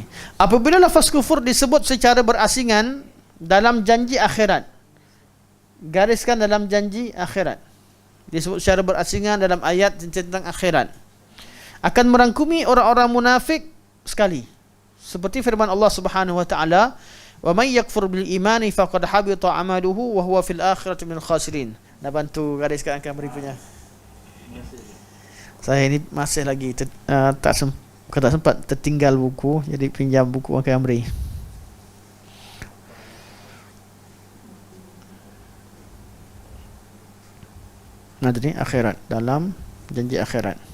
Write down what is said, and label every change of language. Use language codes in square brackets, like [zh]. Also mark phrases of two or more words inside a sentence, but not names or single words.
[ms] Apabila lafaz kufur disebut secara berasingan dalam janji akhirat, gariskan dalam janji akhirat, disebut secara berasingan dalam ayat tentang akhirat, akan merangkumi orang-orang munafik sekali. Seperti firman Allah [ar] سبحانه وتعالى، "ومن يكفر بالإيمان فقد حبط عمله وهو في الآخرة من الخاسرين." [ms] Nak bantu gariskan angka berikutnya. Saya ini masih lagi tak sempat tertinggal buku, jadi pinjam buku Angka Amri. Nah, tadi akhirat, dalam janji akhirat.